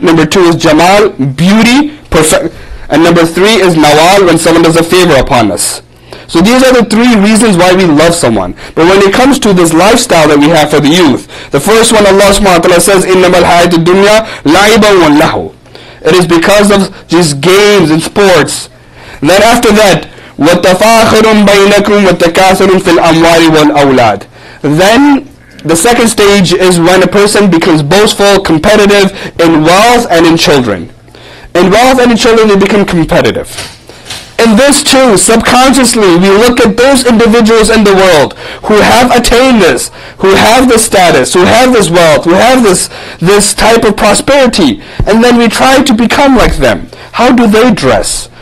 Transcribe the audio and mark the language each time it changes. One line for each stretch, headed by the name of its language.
English: Number two is jamal, beauty, perfect. And number three is nawal, when someone does a favor upon us. So these are the three reasons why we love someone. But when it comes to this lifestyle that we have for the youth, the first one Allah subhanahu wa ta'ala says,
Arabic: إِنَّمَا الْحَيَاةُ الدُّنْيَا لَعِبًا وَاللَّهُ.
English: It is because of just games and sports. Then after that,
Arabic: وَتَفَاخُرٌ بَيْنَكُمْ وَتَكَاثُرٌ فِي الْأَمْوَالِ وَالْأَوْلَادِ.
English: Then the second stage is when a person becomes boastful, competitive in wealth and in children. In wealth and in children they become competitive. In this too, subconsciously, we look at those individuals in the world who have attained this, who have this status, who have this wealth, who have this type of prosperity, and then we try to become like them. How do they dress?